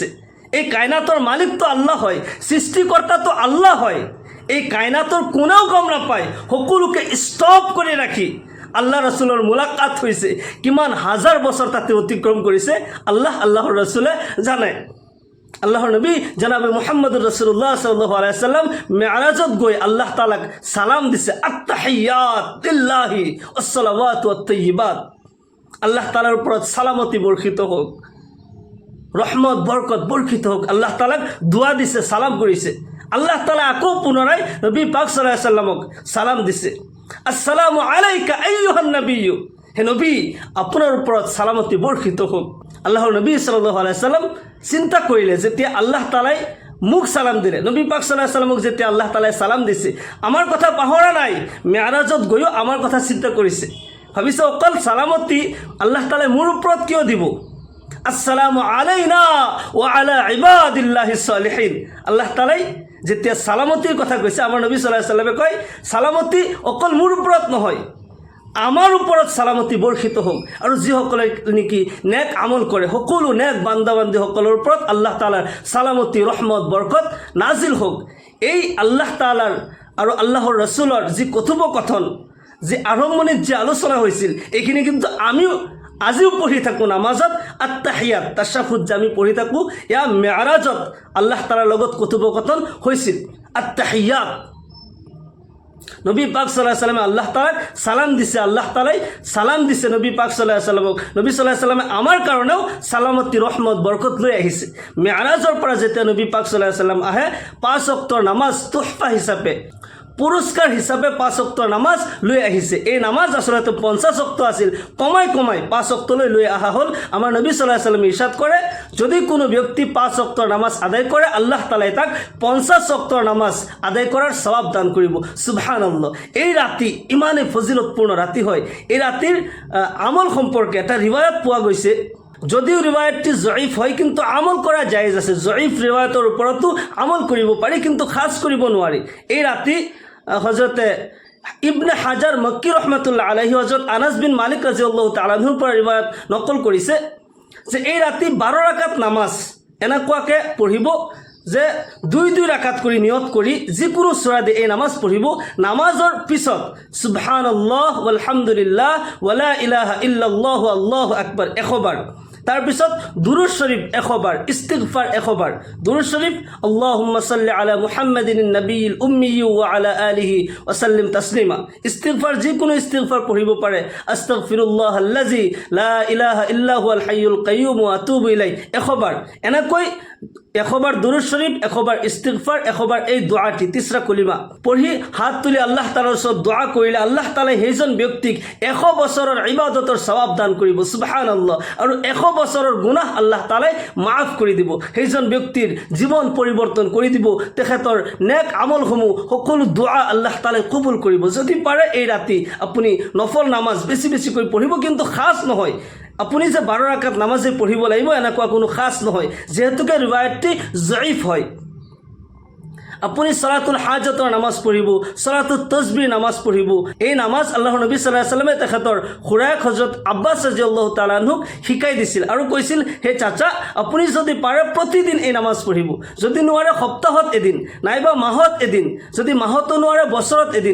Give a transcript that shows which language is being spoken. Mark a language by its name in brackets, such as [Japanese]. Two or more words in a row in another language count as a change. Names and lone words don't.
[Assamese] এই কায়নাতৰ মালিকটো আল্লাহ হয়, সৃষ্টিকৰ্তাটো আল্লাহ হয়। এই কায়নাতৰ কোনেও গম নাপায়, সকলোকে ষ্টপ কৰি ৰাখি আল্লাহ ৰাসূলৰ মুলাকাত হৈছে। কিমান হাজাৰ বছৰ তাতে অতিক্ৰম কৰিছে আল্লাহ, আল্লাহৰ ৰাসূলে জানে। আল্লাহৰ নবী জনাবে [Arabic] محمد رسول الله صلى الله عليه وسلم [Assamese] মেৰাজত গৈ আল্লাহ তাআলাক সালাম দিছে, [Arabic] التحيات لله والصلوات والطيبات. [Assamese] আল্লাহ তাআলাৰ ওপৰত সালামতি বৰ্ষিত হোক, ৰহমত বৰকত বৰ্ষিত হোক। আল্লাহ তাআলাক দোয়া দিছে, সালাম কৰিছে। আল্লাহ তাআলা আকৌ পুনৰাই নবী পাক [Arabic] صلى الله عليه وسلم [Assamese] সালাম দিছে, [Arabic] السلام عليك أيها النبي. [Assamese] হে নবী, আপোনাৰ ওপৰত সালামতি বৰ্ষিত হোক। আল্লাহৰ নবী [Arabic] صلى الله عليه وسلم [Assamese] চিন্তা কৰিলে, যেতিয়া আল্লাহ তাআলাই মোক সালাম দিলে, নবী পাক [Arabic] صلى الله عليه وسلم [Assamese] যেতিয়া আল্লাহ তাআলাই সালাম দিছে, আমাৰ কথা পাহৰা নাই, মেৰাজত গৈও আমাৰ কথা চিন্তা কৰিছে। ভাবিছে অকল সালামতি আল্লাহ তাআলাই মোৰ ওপৰত কিয় দিব? [Arabic] السلام علينا وعلى عباد الله الصالحين. [Assamese] আল্লাহ তাআলাই যেতিয়া সালামতিৰ কথা কৈছে, আমাৰ নবী [Arabic] صلى الله عليه وسلم [Assamese] কয়, সালামতি অকল মোৰ ওপৰত নহয়, আমাৰ ওপৰত সালামতি বৰ্ষিত হোক। আৰু যিসকলে নেকি নেক আমল কৰে, সকলো নেক বান্দাবান্দীসকলৰ ওপৰত আল্লাহ তাআলাৰ সালামতি, ৰহমত, বৰকত নাজিল হোক। এই আল্লাহ তাআলাৰ আৰু আল্লাহৰ ৰাসূলৰ যি কথোপকথন, যে আৰম্ভণিত যে আলোচনা হৈছিল, এইখিনি কিন্তু আমিও আজিও পঢ়ি থাকোঁ নামাজত। আত্তাহিয়াত, তাশাহুদ যে আমি পঢ়ি থাকোঁ, এয়া মেৰাজত আল্লাহ তাআলাৰ লগত কথোপকথন হৈছিল। আত্তাহিয়াত, নবী পাক [Arabic] صلى الله عليه وسلم [Assamese] আল্লাহ তাআলাক সালাম দিছে, আল্লাহ তাআলাই সালাম দিছে নবী পাক [Arabic] صلى الله عليه وسلم. [Assamese] নবী [Arabic] صلى الله عليه وسلم [Assamese] আমাৰ কাৰণেও সালামতি, ৰহমত, বৰকত লৈ আহিছে। মেৰাজৰ পৰা যেতিয়া নবী পাক [Arabic] صلى الله عليه وسلم [Assamese] আহে, 5 ওয়াক্তৰ নামাজ তোহফা হিচাপে, পুৰস্কাৰ হিচাপে 5 ওয়াক্তৰ নামাজ লৈ আহিছে। এই নামাজ আসলতে 50 ওয়াক্ত আছিল, কমাই কমাই 5 ওয়াক্তলৈ লৈ অহা হ'ল। আমাৰ নবী [Arabic] صلى الله عليه وسلم [Assamese] ইৰশাদ কৰে, যদি কোনো ব্যক্তি 5 ওয়াক্তৰ নামাজ আদায় কৰে, আল্লাহ তাআলাই তাক 50 ওয়াক্তৰ নামাজ আদায় কৰাৰ সওয়াব দান কৰিব। সুবহানাল্লাহ। এই ৰাতি ইমানে ফজিলতপূৰ্ণ ৰাতি হয়। এই ৰাতিৰ আমল সম্পৰ্কে এটা ৰিৱায়াত পোৱা গৈছে, যদিও ৰিৱায়াতটি জয়ীফ হয়, কিন্তু আমল কৰা জায়েজ আছে। জয়ীফ ৰিৱায়াতৰ ওপৰতো আমল কৰিব পাৰি, কিন্তু খাস কৰিব নোৱাৰি। এই ৰাতি হযরতে ইবনে হাজার মক্কি [Arabic] رحمة الله عليه [Assamese] হযরত আনাস বিন মালিক [Arabic] رضي الله تعالى عنه [Assamese] পৰা ৰিৱায়াত নকল কৰিছে যে এই ৰাতি 12 ৰাকাত নামাজ এনেকুৱাকৈ পঢ়িব যে 2 ৰাকাত কৰি নিয়ত কৰি যিকোনো সূৰা দি এই নামাজ পঢ়িব। নামাজৰ পিছত [Arabic] سبحان الله والحمد لله ولا إله إلا الله الله أكبر [Assamese] 100 বাৰ, তাৰপিছত দুৰুদ শৰীফ 100 বাৰ, ইস্তিগফাৰ 100 বাৰ। দুৰুদ শৰীফ [Arabic] اللهم صل على محمد النبي الأمي وعلى آله وسلم تسليما. [Assamese] ইস্তিগফাৰ যিকোনো ইস্তিগফাৰ পঢ়িব পাৰে। [Arabic] أستغفر الله الذي لا إله إلا هو الحي القيوم وأتوب إليه 100 বাৰ। [Assamese] এনেকৈ 100বার দুরূদ শরীফ, 100বার ইস্তিগফার, 100বার এই দোয়াটি তিসরা কলিমা পঢ়ি হাত তুলি আল্লাহ তাআলাৰ ওচৰত দোয়া কৰিলে আল্লাহ তাআলাই সেইজন ব্যক্তিক 100 বছৰৰ ইবাদতৰ সওয়াব দান কৰিব সুবহানাল্লাহ। আৰু 100 বছৰৰ গুনাহ আল্লাহ তাআলাই মাফ কৰি দিব। সেইজন ব্যক্তিৰ জীৱন পৰিৱৰ্তন কৰি দিব। তেখেতৰ নেক আমলসমূহ সকলো দোয়া আল্লাহ তাআলাই কবুল কৰিব। যদি পাৰে এই ৰাতি আপুনি নফল নামাজ বেছি বেছিকৈ পঢ়িব, কিন্তু খাস নহয় আপুনি যে 12 রাকাত নামাজে পঢ়িব লাগিব এনেকুৱা কোনো খাস নহয়, যেহেতুকে ৰিৱায়তটি জয়ীফ হয়। আপুনি [Arabic] صلاة الحاجة [Assamese] নামাজ পঢ়িব, [Arabic] صلاة التسبيح [Assamese] নামাজ পঢ়িব। এই নামাজ আল্লাহৰ নবী [Arabic] صلى الله عليه وسلم [Assamese] তেখেতৰ খুৰায়েক হযৰত আব্বাছ [Arabic] رضي الله تعالى عنه [Assamese] শিকাই দিছিল আৰু কৈছিল, হে চাচা আপুনি যদি পাৰে প্ৰতিদিন এই নামাজ পঢ়িব, যদি নোৱাৰে সপ্তাহত এদিন নাইবা মাহত এদিন, যদি মাহতো নোৱাৰে বছৰত এদিন।